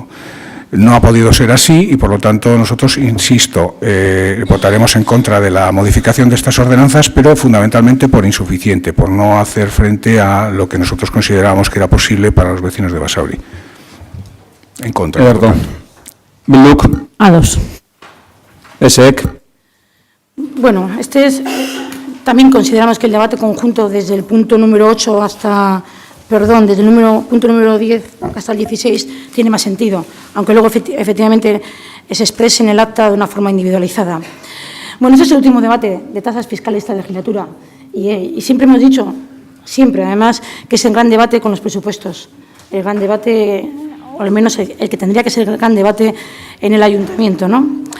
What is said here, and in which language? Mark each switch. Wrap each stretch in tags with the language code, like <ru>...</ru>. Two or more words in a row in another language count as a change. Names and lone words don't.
<es>No ha podido ser así y, por lo tanto, nosotros, insisto, votaremos en contra de la modificación de estas ordenanzas, pero fundamentalmente por insuficiente, por no hacer frente a lo que nosotros considerábamos que era posible para los vecinos de Basauri. En contra.</es> <eu>Ederto. Bilduk, Ados. ESEek,</eu> <es>Bueno, también consideramos que el debate conjunto desde el punto número 8 desde el punto número 10 hasta el 16 tiene más sentido, aunque luego efectivamente se exprese en el acta de una forma individualizada. Bueno, este es el último debate de tasas fiscales de esta legislatura y siempre hemos dicho, siempre además, que es el gran debate con los presupuestos, el gran debate, o al menos el que tendría que ser el gran debate en el ayuntamiento, ¿no?</es>